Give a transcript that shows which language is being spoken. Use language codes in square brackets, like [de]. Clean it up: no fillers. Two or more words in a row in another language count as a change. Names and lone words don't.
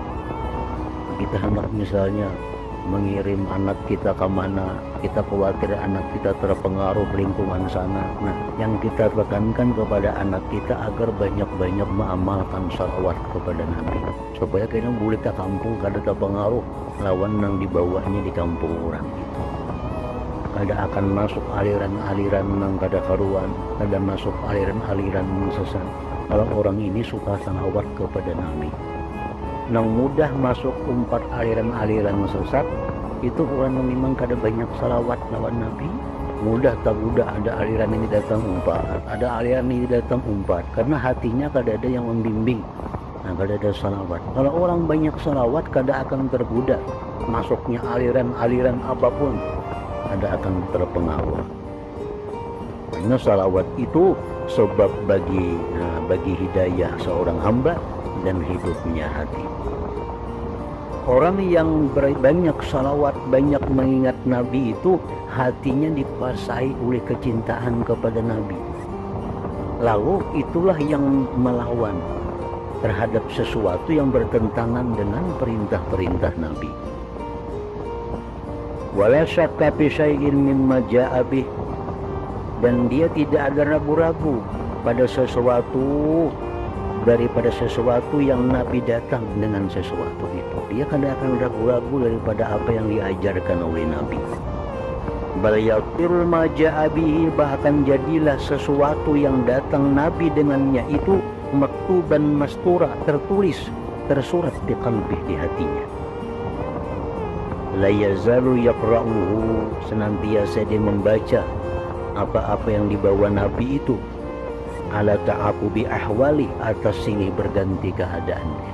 [id] Kita hendak misalnya mengirim anak kita ke mana, kita khawatir anak kita terpengaruh lingkungan sana. Nah, yang kita tekankan kepada anak kita agar banyak-banyak mengamalkan salawat kepada Nabi, supaya kita boleh ke kampung kada terpengaruh lawan yang dibawanya di kampung orang itu. Kada akan masuk aliran-aliran yang kada karuan, kada masuk aliran-aliran yang sesat. Kalau orang ini suka salawat kepada Nabi, nang mudah masuk umpat aliran-aliran sesat, itu orang yang memang kada banyak salawat lawan Nabi. Mudah tak mudah ada aliran ini datang umpat, ada aliran ini datang umpat, karena hatinya kada ada yang membimbing. Nah, kada ada salawat. Kalau orang banyak salawat, kada akan tergoda masuknya aliran-aliran apapun, kada akan terpengaruh. Karena salawat itu sebab bagi hidayah seorang hamba dan hidupnya hati. Orang yang banyak salawat, banyak mengingat Nabi itu hatinya dikuasai oleh kecintaan kepada Nabi. Lalu itulah yang melawan terhadap sesuatu yang bertentangan dengan perintah-perintah Nabi. [ar] Wala syakka fi syai'in mimma ja'a bih, [id] dan dia tidak ada ragu-ragu pada sesuatu daripada sesuatu yang Nabi datang dengan sesuatu itu. Dia kada akan ragu-ragu daripada apa yang diajarkan oleh Nabi. Bal yatir ma ja'a bihi, bahkan jadilah sesuatu yang datang Nabi dengannya itu [ar] maktuban mastura, [id] tertulis, tersurat di qalbi, di hatinya. [ar] La yazalu yaqra'uhu, [id] senantiasa dia membaca apa-apa yang dibawa Nabi itu, [ar] ala ta'aqubi ahwali, [id] atas silih berganti keadaannya.